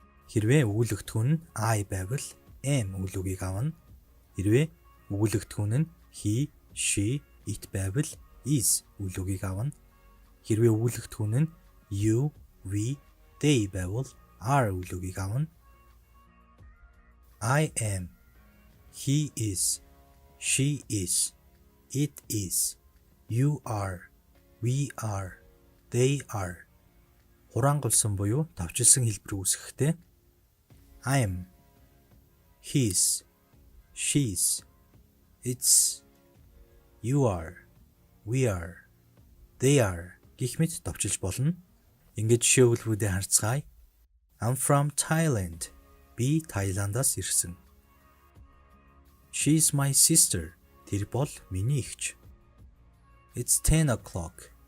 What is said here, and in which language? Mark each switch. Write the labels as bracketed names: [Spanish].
[Mongolian] Хэрвээ өгүүлэгдэхүүн нь I байвал am үйлөгийг авна. Хэрвээ өгүүлэгдэхүүн нь he, she, it байвал is үйлөгийг авна. Хэрвээ өгүүлэгдэхүүн нь you, we, they байвал are үйлөгийг авна. [English] I am, he is, she is, it is, you are, we are, they are. [Mongolian] Хураангуйлсан буюу давчилсан хэлбэр үүсгэхдээ [English] I'm, his, she's, it's, you are, we are, they are [Mongolian] гэх мэт товчилж болно. Ингээд жишээ өгүүлбэрүүдээ харцгаая. [English] I'm from Thailand. [Mongolian] Би Таиландаас ирсэн. [English] She's my sister. [Mongolian] Тэр бол миний эгч. [English] It's 10 o'clock.